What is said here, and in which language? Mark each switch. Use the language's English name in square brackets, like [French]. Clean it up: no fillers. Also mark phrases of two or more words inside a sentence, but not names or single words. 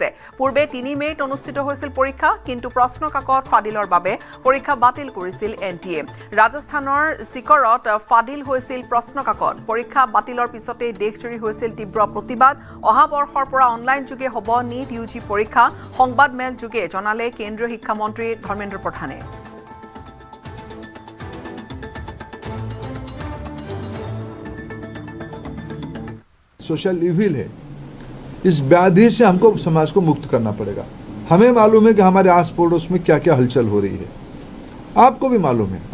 [Assamese] পূৰ্বে 3 মে'ত অনুষ্ঠিত হৈছিল পৰীক্ষা, কিন্তু প্ৰশ্ন কাকত ফাদিলৰ বাবে পৰীক্ষা বাতিল কৰিছিল NTA। ৰাজস্থানৰ চিকৰত ফাদিল হৈছিল প্ৰশ্ন কাকত। পৰীক্ষা বাতিলৰ পিছতেই দেশজুৰি হৈছিল তীব্ৰ প্ৰতিবাদ। অহা বৰ্ষৰ পৰা অনলাইন যোগে হ'ব নিট ইউজি পৰীক্ষা, সংবাদ মেল যোগে জনালে কেন্দ্ৰীয় শিক্ষামন্ত্ৰী ধৰ্মেন্দ্ৰ প্ৰধানে। [English] social evil [Hindi] है, इस व्याधि से हमको समाज को मुक्त करना पड़ेगा। हमें मालूम है कि हमारे आस पड़ोस में क्या क्या हलचल हो रही है, आपको भी मालूम है।